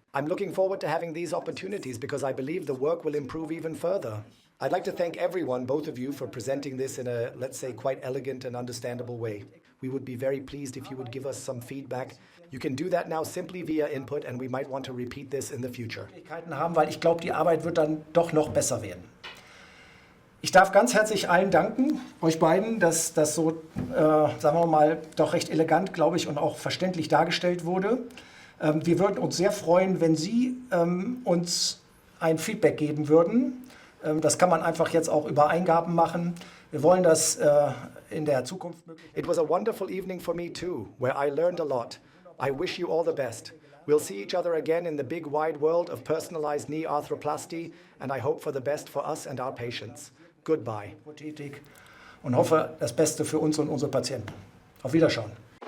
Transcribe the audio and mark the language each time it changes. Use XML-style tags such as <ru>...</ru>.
<en>I'm looking forward to having these opportunities because I believe the work will improve even further. I'd like to thank everyone, both of you, for presenting this in a, let's say, quite elegant and understandable way. We would be very pleased if you would give us some feedback. You can do that now simply via input, and we might want to repeat this in the future.</en> <de>Haben, weil ich glaube, die Arbeit wird dann doch noch besser werden. Ich darf ganz herzlich allen danken, euch beiden, dass das so, sagen wir mal, doch recht elegant, glaube ich, und auch verständlich dargestellt wurde. Wir würden uns sehr freuen, wenn Sie uns ein Feedback geben würden. Das kann man einfach jetzt auch über Eingaben machen. Wir wollen das in der Zukunft möglich.</de> <en>It was a wonderful evening for me too, where I learned a lot. I wish you all the best. We'll see each other again in the big wide world of personalized knee arthroplasty, and I hope for the best for us and our patients. Goodbye.</en> <de>Und hoffe das Beste für uns und unsere Patienten. Auf Wiederschauen.</de>